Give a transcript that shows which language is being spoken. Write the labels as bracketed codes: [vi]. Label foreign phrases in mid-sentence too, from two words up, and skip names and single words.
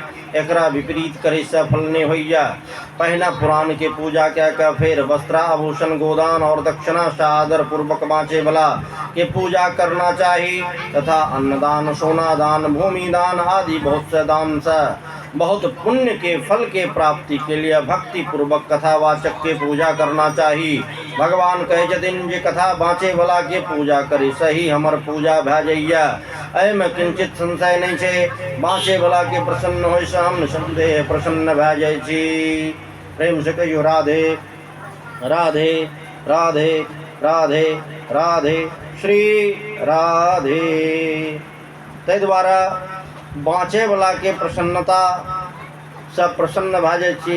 [mai] एकरा विपरीत करे से फल नहीं होइया। पहना पुराण के पूजा क्या का फिर वस्त्र आभूषण गोदान और दक्षिणा से आदर पूर्वक बाँचे वाला के पूजा करना चाहिए तथा अन्नदान सोना दान भूमि दान आदि बहुत से दान से बहुत पुण्य के फल के प्राप्ति के लिए भक्ति पूर्वक कथावाचक के पूजा करना चाहिए। भगवान कहे जतिन जे कथा बाँचे वाला के पूजा करी सही हमर पूजा भै जइया। एहिमे किंचित संशय नहीं छे, बाँचे वाला के प्रसन्न होय से हम निसंदेह प्रसन्न भै जाइ छी। प्रेम से कहियो राधे राधे राधे राधे राधे श्री राधे। ताहि द्वारा बाँचे वाला के प्रसन्नता सब प्रसन्न भै जाइ छी।